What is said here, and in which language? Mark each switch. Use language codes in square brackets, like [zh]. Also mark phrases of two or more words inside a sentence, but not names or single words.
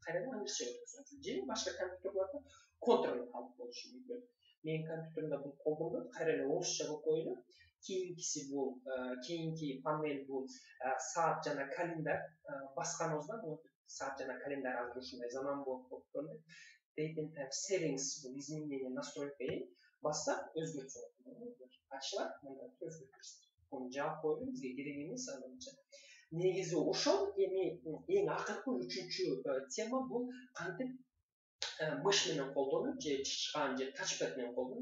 [ky] Кайрадан англисче өткөрсөңүз, же башка компьютерларда Ctrl алып болушу мүмкүн. Менин компьютеримде бул колдонулат, кайра эле орусча болуп коелу. Кийинкиси бул кийинки панель бул саат жана календарь. Басканыбызда бул саат жана календарь азыр ушундай заман болуп көрүнөт. [en] Date and time settings [ky] бул [ru] изменение настройка. [ky] Бассак өзгөртсө болот. Ачылат, мында өзгөртөбүз. Муну жаап коелу, бизге керек эмес азырынча. Негизи ошол. Эми эң акыркы үчүнчү тема бул кантип мыш менен колдонуп, же чычкан, же тачпад менен колдонуп.